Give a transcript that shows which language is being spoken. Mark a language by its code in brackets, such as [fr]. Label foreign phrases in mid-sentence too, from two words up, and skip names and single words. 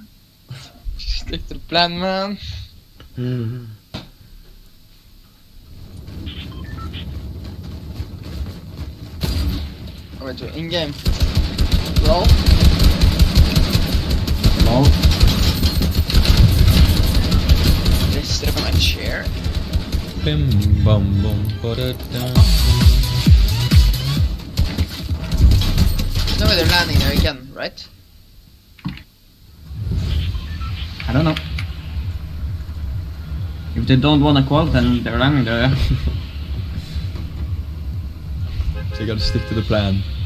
[en] Stick to the plan, man. I went to in-game. Roll. Lol. Just sit up on my chair. Bim bum bum ba-da-da. No way they're landing there again, right? I don't know. If they don't want a qual, then they're landing there. Yeah. So you gotta stick to the plan.